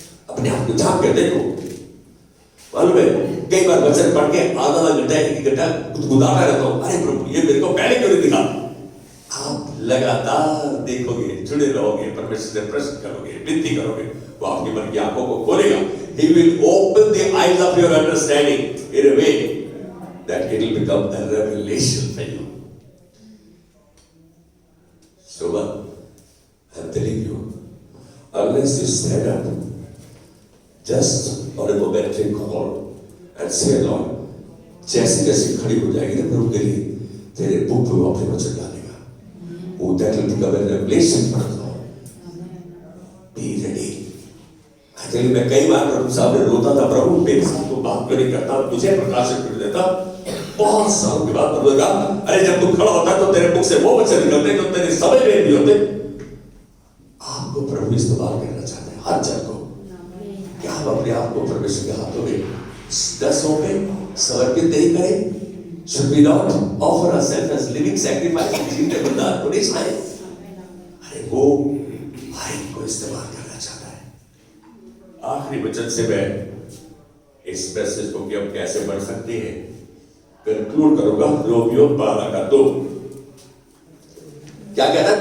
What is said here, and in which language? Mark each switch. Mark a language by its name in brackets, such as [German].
[Hindi] अपने आप को झांक कर देखो। मालूम है, कई बार वचन पढ़ के आधा घंटा 1 घंटा गुदगुदाता रहता हूं, अरे प्रभु ये मेरे को पहले क्यों नहीं दिखा? आप लगातार देखोगे, जुड़े रहोगे, परमेश्वर से प्रश्न करोगे, विनती करोगे, वो आपके मन की आंखों को खोलेगा। [English] He will open the eyes of your understanding in a way that it will become a revelation for you. So I'm telling you, unless you stand up just on a momentary call and say, Lord, [Hindi] जैसे जैसे खड़ी हो जाएगी ना प्रभु के लिए, तेरे मुख पे अपने वचन डालेगा, वो [English] that will become a revelation for us. Be ready. [Hindi] Actually मैं कई बार प्रभु साहब ने रोता था, प्रभु मेरे साथ तो बात नहीं करता, तुझे प्रकाशित कर देता। बहुत सालों के बाद प्रभु ने कहा, अरे जब तू खड़ा होता तो तेरे मुख से वो वचन निकलते जो तेरे समझ में नहीं होते। आपको प्रभु इस्तेमाल करना चाहते हैं, हर जन को। क्या हम अपने आप को परमेश्वर के हाथों में 10 होंगे समर्पित नहीं करें? [English] Should we not offer ourselves as living sacrifice and [Hindi] जीवते बलिदान को नहीं चाहे? अरे वो हर एक को इस्तेमाल करना चाहता है। आखिरी वचन से मैं इस मैसेज को कि हम कैसे बढ़ सकते हैं कंक्लूड करूंगा। रोमियो 12:2 क्या कहता है?